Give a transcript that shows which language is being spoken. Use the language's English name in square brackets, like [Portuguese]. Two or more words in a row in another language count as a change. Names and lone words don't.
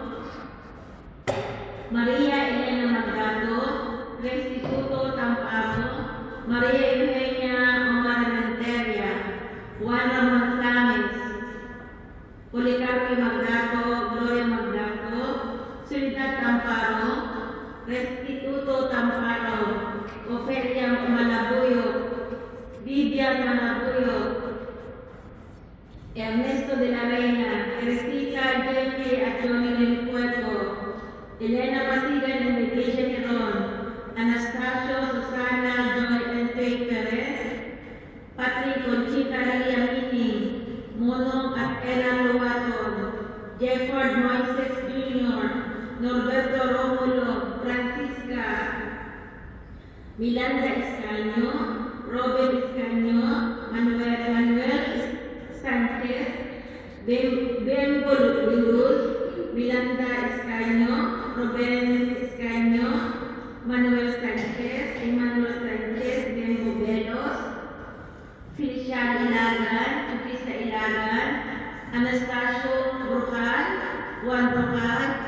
[English] Maria Elena Magdaco, Restituto Tamparo, Maria Eugenia Omar Renteria, Juan Ramon Flames, Policarpio Magdaco, Gloria Magdaco, Solidad Tamparo, Restituto Tamparo, Ofelia Malabuyo, Vivian Malabuyo, Ernesto de la Reina, Cristina Jeffrey Achoni del Puerto, Elena Pasigan and Leticia Heron, Anastasio, Susana, Joy and Faye Perez, Patrick Conchita Liamini, Monong at Ella Loaton, Jefford Moises Jr., Norberto Romulo, Francisca, Milanda Escaño, Robert Escaño, Manuel Sanchez, Bembo Luz, Milanda Escaño, Robert Escaño, Manuel Sanchez, Emmanuel Sanchez, Bembo Belos, Felician Ilagan, Tupisa Ilagan, Anastasio Brocal, Juan Brocal,